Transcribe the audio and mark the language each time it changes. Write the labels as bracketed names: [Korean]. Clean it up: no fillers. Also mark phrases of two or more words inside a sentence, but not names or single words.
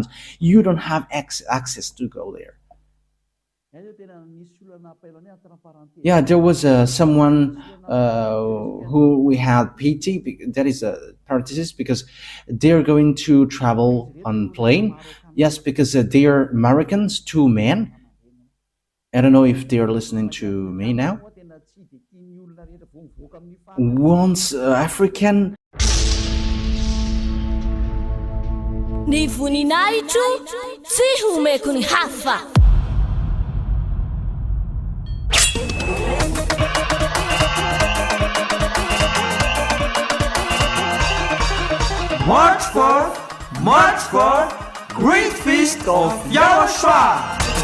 [English] You don't have access to go there. Yeah, there was someone who we had pity, that is a parenthesis, because they're going to travel on plane. Yes, because they are Americans, 2 men. I don't know if they are listening to me now. One's African. [Malagasy] Ni voninahitro tsy homeko ny hafa. [English] March for Great Feast of YAHOSHUAH.